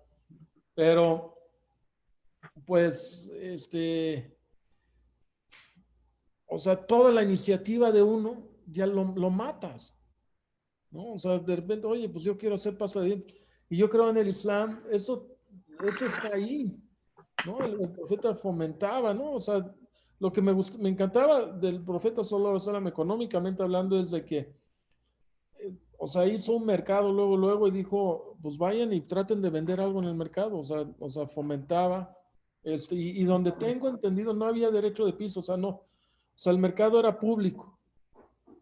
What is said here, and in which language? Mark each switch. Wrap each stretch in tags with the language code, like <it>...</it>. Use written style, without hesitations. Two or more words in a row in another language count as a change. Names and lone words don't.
<es>Pero, pues, o sea, toda la iniciativa de uno ya lo matas. ¿No? O sea, de repente, oye, pues yo quiero hacer pasta de dientes. Y yo creo en el Islam, eso está ahí, ¿no? El profeta fomentaba, ¿no? O sea, lo que me encantaba del profeta</es> <ar>صلى الله عليه وسلم</ar> <es>económicamente hablando es de que, o sea, hizo un mercado luego y dijo, pues vayan y traten de vender algo en el mercado, o sea fomentaba, y donde tengo entendido no había derecho de piso, o sea, no, o sea, el mercado era público. ¿No?</es>